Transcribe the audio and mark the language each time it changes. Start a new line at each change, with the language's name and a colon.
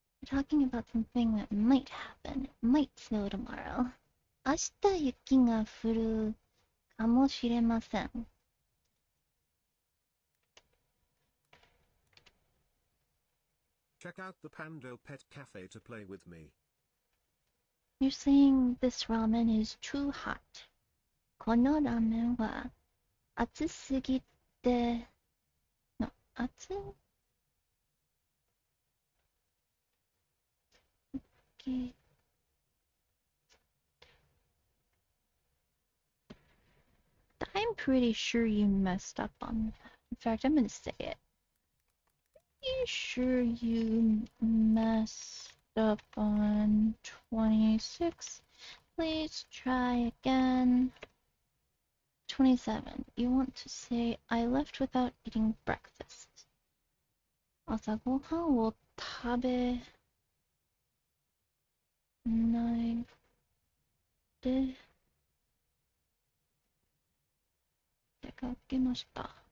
English: We're talking about something that might happen. It might snow tomorrow.
Japanese: 明日雪が降るかもしれません。
English: Check out the Pando Pet Cafe to play with me. You're saying this ramen is too hot.
Japanese: このラーメンは熱すぎて、熱ぎ
English: I'm pretty sure you messed up on that. In fact, I'm gonna say it. You sure you messed up on 26? Please try again. 27. You want to say, I left without eating breakfast.
Japanese: 朝ごはんを食べないで出かけました。